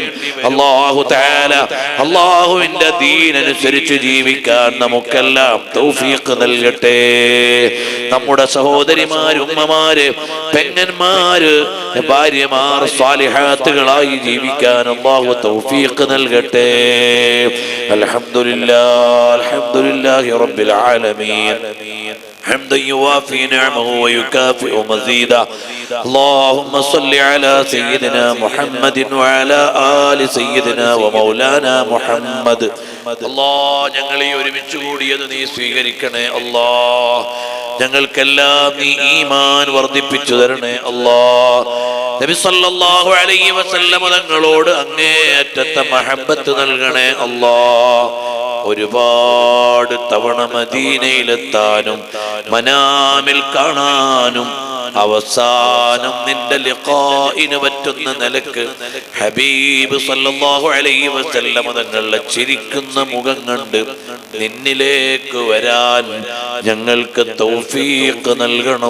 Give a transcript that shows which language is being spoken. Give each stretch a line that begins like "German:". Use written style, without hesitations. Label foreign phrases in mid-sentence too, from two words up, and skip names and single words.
Arabic: الله تعالى
Malayalam: അല്ലാഹുവിന്റെ ദീൻ അനുസരിച്ച് ജീവിക്കാൻ നമുക്കെല്ലാം തൗഫീഖ് നൽകട്ടെ. നമ്മുടെ സഹോദരിമാര്, ഉമ്മമാര്, പെങ്ങന്മാര്, ഭാര്യമാർ സ്വാലിഹാത്തുകളായി ജീവിക്കാൻ അല്ലാഹു തൗഫീഖ് നൽകട്ടെ.
Arabic: الحمد لله الحمد لله رب العالمين حمدا يوافي نعمه ويكافئ مزيدا. اللهم صل على سيدنا محمد وعلى آل سيدنا ومولانا محمد.
Malayalam: അല്ലാഹ്, ഞങ്ങളെ ഒരുമിച്ച് കൂടിയത് നീ സ്വീകരിക്കണേ. അല്ലാഹ്, ഞങ്ങൾക്കെല്ലാം നീ ഈമാൻ വർദ്ധിപ്പിച്ചു തരണേ. അല്ലാഹ്, നബി
Arabic: صلى الله عليه وسلم
Malayalam: തങ്ങളോട് അങ്ങേയറ്റത്തെ മഹബ്ബത്ത് നൽകണേ. അല്ലാഹ്, ഒരുപാട് തവണ മദീനയിലെത്താനും മനാമിൽ കാണാനും അവസാനം നിന്റെ ലിഖാഇന് പറ്റുന്ന നിലക്ക് ഹബീബ്
Arabic: صلى الله عليه وسلم
Malayalam: തങ്ങളുടെ ചിരിക്കുന്ന മുഖം കണ്ട് നിന്നിലേക്ക് വരാൻ ഞങ്ങൾക്ക് തൗഫീഖ് നൽകണം.